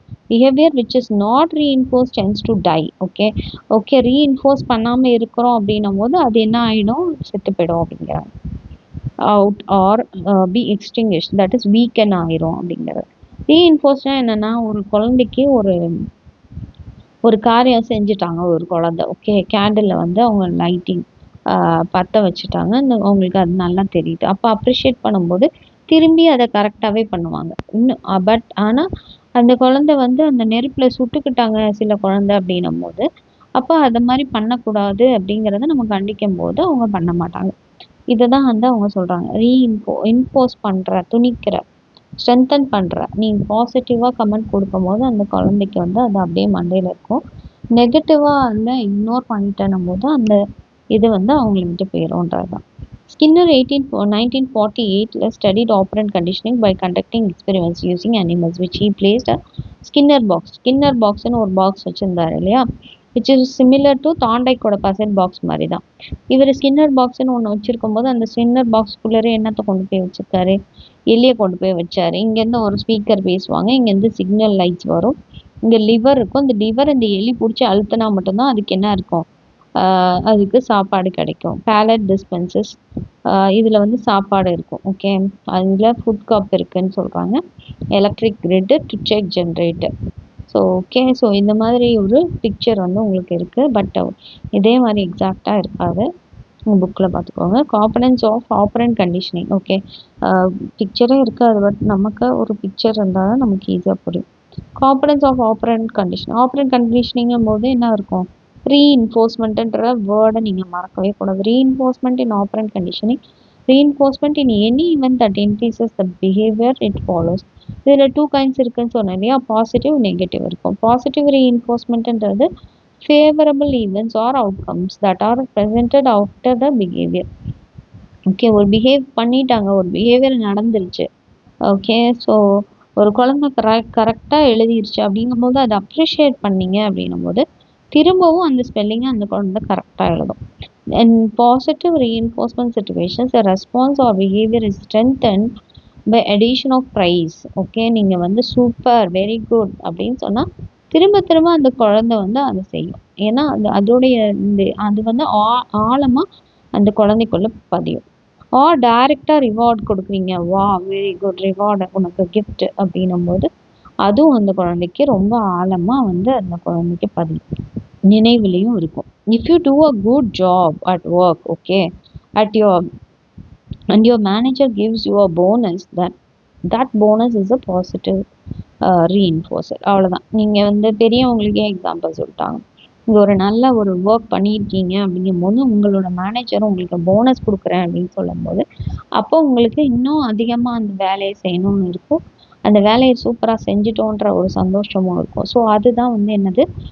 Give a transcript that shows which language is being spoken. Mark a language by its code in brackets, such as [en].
[en] behavior which is not reinforced tends to die. [ta] Okay reinforce பண்ணாமல் இருக்கிறோம் அப்படின்னும் போது அது என்ன ஆகிடும், செத்து போயிடும் அப்படிங்கிறாங்க. [en] out or be extinguish, that is weaken [ta] ஆயிரும் அப்படிங்கிறது. ரீஇன்ஃபோர்ஸ்னா என்னென்னா ஒரு குழந்தைக்கு ஒரு காரியம் செஞ்சுட்டாங்க ஒரு குழந்தை. ஓகே, கேண்டிலில் வந்து அவங்க லைட்டிங் பற்ற வச்சுட்டாங்க, அவங்களுக்கு அது நல்லா தெரியுது. அப்போ அப்ரிஷியேட் பண்ணும்போது திரும்பி அதை கரெக்டாகவே பண்ணுவாங்க இன்னும். பட் ஆனால் அந்த குழந்தை வந்து அந்த நெருப்பில் சுட்டுக்கிட்டாங்க சில குழந்தை அப்படின்னும் போது அப்போ அதை மாதிரி பண்ணக்கூடாது அப்படிங்கிறத நம்ம கண்டிக்கும் போது அவங்க பண்ண மாட்டாங்க. இதை தான் வந்து அவங்க சொல்கிறாங்க, இன்ஃபோர்ஸ் பண்ணுற, துணிக்கிற, ஸ்ட்ரென்தன் பண்ணுற. நீங்கள் பாசிட்டிவாக கமெண்ட் கொடுக்கும்போது அந்த குழந்தைக்கு வந்து அது அப்படியே மண்டையில் இருக்கும், நெகட்டிவாக வந்து இக்னோர் பண்ணிட்டேன்னும் போது அந்த இது வந்து அவங்களை விட்டு போயிடும்ன்றது தான். [en] Skinner 1948 studied operant conditioning by conducting experiments using animals which he placed a Skinner box. [ta] Skinner boxன்னு ஒரு பாக்ஸ் வச்சுருந்தாரு இல்லையா, [en] which is similar to [ta] தாண்டைக்கோட பசட் box மாதிரி தான். இவர் ஸ்கின்னர் பாக்ஸ்ன்னு ஒன்று வச்சுருக்கும் போது அந்த ஸ்கின்னர் பாக்ஸ்குள்ளே என்னத்தை கொண்டு போய் வச்சுருக்காரு, எலியை கொண்டு போய் வச்சார். இங்கேருந்து ஒரு ஸ்பீக்கர் பேசுவாங்க, இங்கேருந்து சிக்னல் லைட்ஸ் வரும், இங்கே லிவர் இருக்கும், இந்த லிவர் இந்த எலி பிடிச்சி அழுத்தினா மட்டும்தான் அதுக்கு என்ன இருக்கும், அதுக்கு சாப்பாடு கிடைக்கும். பேலட் டிஸ்பென்சஸ், இதில் வந்து சாப்பாடு இருக்கும். ஓகே, அதில் ஃபுட் கப் இருக்குன்னு சொல்கிறாங்க. Electric கிரிட்டு to check generator. So okay, so இந்த மாதிரி ஒரு பிக்சர் வந்து உங்களுக்கு இருக்குது. பட் இதே மாதிரி எக்ஸாக்டாக இருக்காது. உங்கள் புக்கில் பார்த்துக்கோங்க. Components of operand conditioning. Okay, பிக்சரே இருக்காது, பட் நமக்கு ஒரு பிக்சர் இருந்தால் தான் நமக்கு ஈஸியாக புரியும். Components of operand condition. Operand கண்டிஷனிங்கும் போது என்ன இருக்கும்? ரீஇன்ஃபோர்ஸ்மெண்ட்ன்ற வேர்டை நீங்கள் மறக்கவே கூடாது. [en] reinforcement [ta] in operand [en] Conditioning, reinforcement in any event that increases the behavior it follows. [ta] இதில் 2 kinds இருக்குன்னு சொன்னேன் இல்லையா? பாசிட்டிவ், நெகட்டிவ் இருக்கும். Positive ரீஇன்ஃபோர்ஸ்மெண்ட்ன்றது [en] Favourable events or outcomes that are presented after the behaviour. [ta] Okay, ஒரு பிஹேவ் பண்ணிட்டாங்க, ஒரு பிஹேவியர் நடந்துருச்சு. Okay, so ஒரு குழந்தை கரெக்டாக எழுதிருச்சு அப்படிங்கும்போது அதை அப்ரிஷியேட் பண்ணீங்க அப்படின்னும் போது திரும்பவும் அந்த ஸ்பெல்லிங்கை அந்த குழந்தை கரெக்டாக எழுதும். [en] In positive reinforcement situations, the response or behavior is strengthened by addition of praise. [ta] Okay, நீங்கள் வந்து சூப்பர், வெரி குட் அப்படின்னு சொன்னால் திரும்ப திரும்ப அந்த குழந்தை வந்து அதை செய்யும். ஏன்னா அதோடைய அது வந்து ஆழமாக அந்த குழந்தைக்குள்ள பதியும். டைரெக்டாக ரிவார்ட் கொடுக்குறீங்க, வா வெரி குட், ரிவார்டு உனக்கு கிஃப்ட் அப்படின்னும் போது அதுவும் அந்த குழந்தைக்கு ரொம்ப ஆழமாக வந்து அந்த குழந்தைக்கு பதியும், நினைவுலையும் இருக்கும். [en] If you do a good job at work, okay, and your manager gives you a bonus, that bonus is a positive reinforcer. [ta] அவ்வளோதான். நீங்கள் வந்து பெரியவங்களுக்கே எக்ஸாம்பிள் சொல்லிட்டாங்க. நீங்கள் ஒரு நல்ல ஒரு ஒர்க் பண்ணியிருக்கீங்க அப்படிங்கும்போது உங்களோட மேனேஜர் உங்களுக்கு போனஸ் கொடுக்குறேன் அப்படின்னு சொல்லும்போது அப்போ உங்களுக்கு இன்னும் அதிகமாக அந்த வேலையை செய்யணும்னு இருக்கும். அந்த வேலையை சூப்பராக செஞ்சிட்டோன்ற ஒரு சந்தோஷமும் இருக்கும். ஸோ அதுதான் வந்து என்னது?